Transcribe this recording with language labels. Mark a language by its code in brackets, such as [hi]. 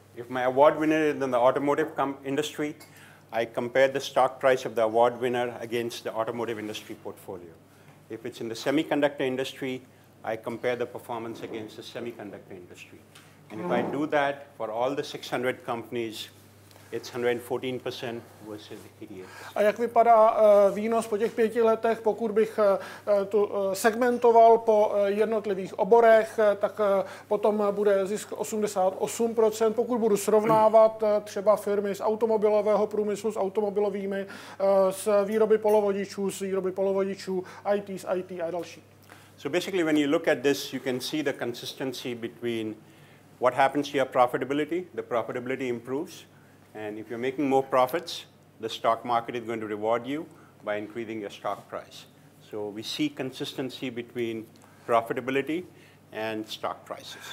[en] If my award winner is in the automotive industry, I compare the stock price of the award winner against the automotive industry portfolio. If it's in the semiconductor industry, I compare the performance against the semiconductor industry. And if I do that for all the 600 companies, it's 114% versus 88%. [cs] A jak vypadá výnos po těch 5 letech, pokud bych tu segmentoval po jednotlivých oborech, tak potom bude zisk 88%. Pokud budu srovnávat třeba firmy z automobilového průmyslu s automobilovými, s výroby polovodičů, IT s IT a další. [en] So basically when you look at this, you can see the consistency between what happens to your profitability. The profitability improves. And if you're making more profits, the stock market is going to reward you by increasing your stock price. So we see consistency between profitability and stock prices.